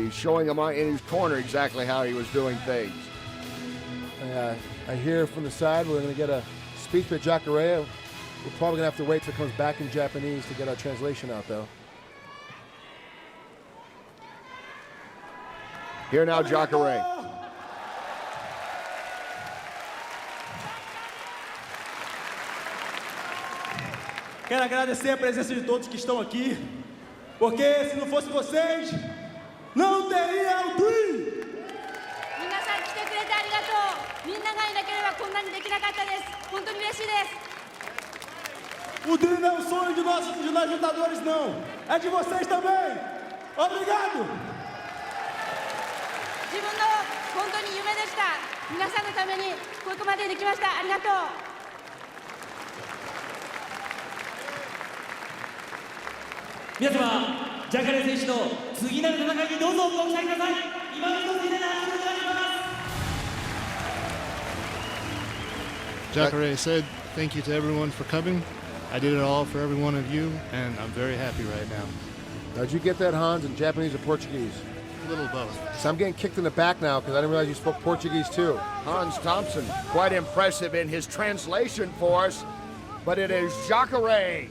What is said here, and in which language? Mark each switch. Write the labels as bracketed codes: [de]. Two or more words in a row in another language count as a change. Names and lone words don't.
[en] He's showing him in his corner exactly how he was doing things. I hear from the side we're going to get a speech by Jacare. We're probably going to have to wait till it comes back in Japanese to get our translation out, though. Here now, Jacare. [pt] Quero agradecer a presença de todos que estão aqui, porque se não fosse vocês, não teria o Dream! [ja] 皆さん来てくれてありがとう。皆ながいなければこんなにできnaかったです。本当に嬉しいです。 [pt] O trio não é um sonho de nós lutadores, não. É de vocês também. Obrigado. [ja] 自分の本当に夢でした。皆さんのためにここまでできました。ありがとう。皆様、ジャカレ選手の次なる戦いにどうぞご期待ください。今の一つでお願いします。 [en] Jacare said thank you to everyone for coming. I did it all for every one of you, and I'm very happy right now. Now, did you get that, Hans, in Japanese or Portuguese? A little both. So I'm getting kicked in the back now because I didn't realize you spoke Portuguese too. Hans Thompson, quite impressive in his translation for us, but it is Jacare.